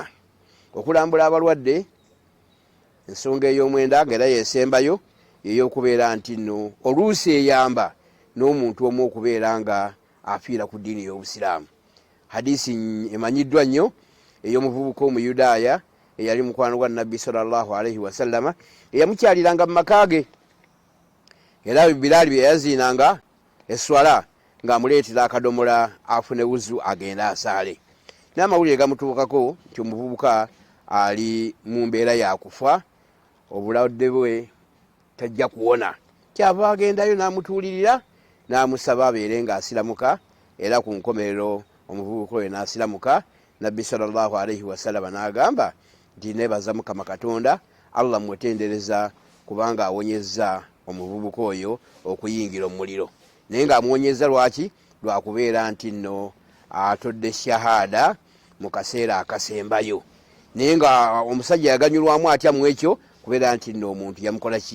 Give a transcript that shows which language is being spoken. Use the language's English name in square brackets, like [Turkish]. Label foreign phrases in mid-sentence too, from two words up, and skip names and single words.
[Ganda] Okulambula abalwadde, ensonga ey'omwenda ng'era yeesembayo ey'okubeera nti nno oluusi eyamba n'omuntu omu okubeera nga afiira ku ddiini y'obusiraamu. Hadisi emanyiddwa nnyo ey'omuvubuka Omuyudaaya eyali mukwano gwa Nabbi [Arabic] صلى الله عليه وسلم, [Ganda] eyamukyaliranga mu maka ge, era Bilaali bye yaziinanga eswala ng'amuleetera akadomola afune wuzu agenda asaale. N'amawulire gamutuukako nti omuvubuka ali mu mbeera yakufa, obulwadde bwe tajja kuwona. Kyava agendayo n'amutuulirira n'amusaba abeere ng'asiramuka, era ku nkomerero omuvubuka oyo n'asiramuka. Nabbi [Arabic] صلى الله عليه وسلم [Ganda] n'agamba nti neebaza Mukama Katonda, Allah mwetendereza kubanga awonyezza omuvubuka oyo okuyingira omuliro. Naye ng'amuwonyezza lwaki? Lwakubeera nti nno atodde shahada mu kaseera akasembayo. Naye nga omusajja yaganyulwamu atya mu ekyo kubeera nti nno omuntu yamukola ki?